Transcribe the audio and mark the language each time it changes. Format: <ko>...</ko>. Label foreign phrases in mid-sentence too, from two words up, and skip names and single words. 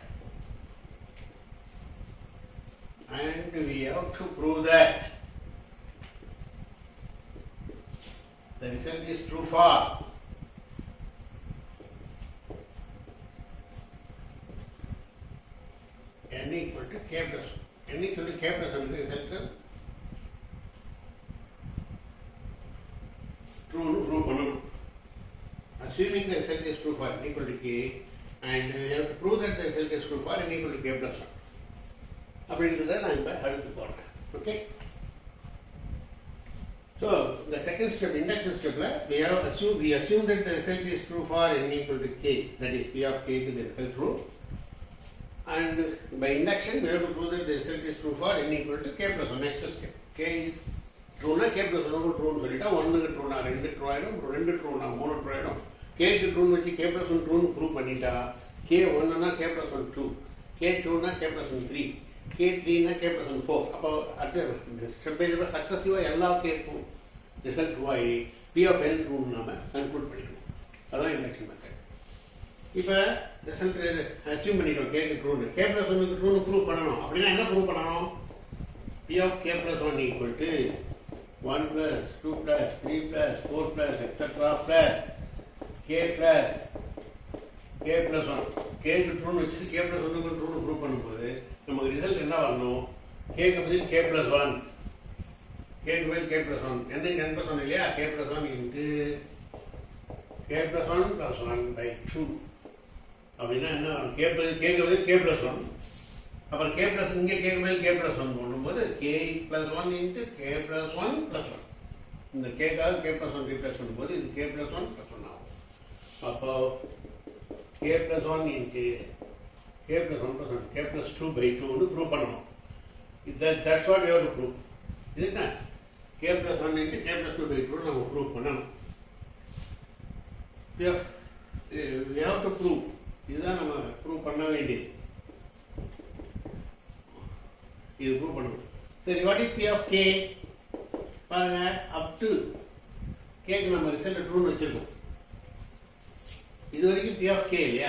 <en>The result is true for n equal to k plus 1. n equal to k plus 1 result true to prove பண்ணணும். Assuming the result is true for n equal to k and we have to prove that the result is true for n equal to k plus 1.</en> <ta>அப்படின்றத நான் இப்போ அடுத்து போடுறேன். ஓகே.</ta> <en>So the second step, induction step, we assume that the result is true for n equal to k, that is P of k to the result true, and by induction we have to prove that the result is true for n equal to k plus 1. Next step, k is true na k plus 1 true</en> <ta>னு சொல்லிட்டா</ta> <en>1 க்கு true na 2 true ஆயிடும், 2 true na 3 true ஆயிடும்.</en> <ta>k க்கு true னு வச்சு</ta> <en>k plus 1 true</en> <ta>னு prove பண்ணிட்டா k 1 னா</ta> <en>k plus 1 2,</en> <ta>k 2 னா</ta> <en>k plus 1 3,</en> <ta>k 3 னா</ta> <en>k plus 1 4.</en> <ta>அப்போ அடுத்த</ta> <en>step by step</en> <ta>சக்சஸிவா எல்லா கேக்கும்</ta> <en>result true</en> <ta>ஆகி</ta> <en>P of n true</en> <ta>நாம கன்க்ளூட் பண்ணிக்கணும். அதான்</ta> <en>induction method.</en> <ta>இப்போ</ta> <en>result assume</en> <ta>பண்ணிட்டோம் கேக்கு ட்ரூன்னு.</ta> <en>k plus 1</en> <ta>க்கு ட்ரூன்னு ப்ரூவ் பண்ணணும். அப்படின்னா என்ன ப்ரூவ் பண்ணணும்?</ta> <en>P of k plus 1 equal to 1 plus 2 plus 3 plus 4 plus etc plus k plus 1.</en> <ta>k க்கு ட்ரூன்னு வச்சு</ta> <en>k plus 1</en> <ta>க்கு ட்ரூன்னு ப்ரூவ் பண்ணும்போது நமக்கு ரிசல்ட் என்ன வரணும்?</ta> <en>k</en> <ta>க்கு பதில்</ta> <en>k plus 1, k</en> <ta>க்கு பதில்</ta> <en>k plus 1, n into n plus 1 இல்லையா? k plus 1 into k plus 1 plus 1 by 2.</en> <ta>அப்படின்னா என்ன வரும்? k க்கு பதில்</ta> <en>k plus 1,</en> <ta>அப்புறம்</ta> <en>k plus</en> <ta>இங்கே k க்கு பதில்</ta> <en>k plus 1</en> <ta>போடும்போது</ta> <en>k plus 1 into k plus 1 plus 1.</en> <ta>இந்த k க்காக</ta> <en>k plus 1</en> <ta>ரீப்ளேஸ் பண்ணும்போது இது</ta> <en>k plus 1 plus 1</en> <ta>ஆகும். அப்போ</ta> <en>k plus 1 into k plus 1 plus 1, k plus 2 by 2</en> <ta>னு ப்ரூவ் பண்ணணும்.</ta> <en>That's what you have to prove.</en> <ta>இதுதான்</ta> <en>k plus 1 into k plus 2 by 2</en> <ta>நம்ம ப்ரூவ் பண்ணணும்.</ta> <en>we have to prove.</en> <ta>இதுதான் நம்ம ப்ரூவ் பண்ண வேண்டியது. இது ப்ரூவ் பண்ணணும்.</ta> <en>சரி, what is P of K?</en> <ta>பாருங்க,</ta> <en>up to</en> <ta>கேக்கு நம்ம ரிசல்ட் ட்ரூன்னு வச்சிருக்கோம். இது வரைக்கும்</ta> <en>P of K</en> <ta>இல்லையா?</ta>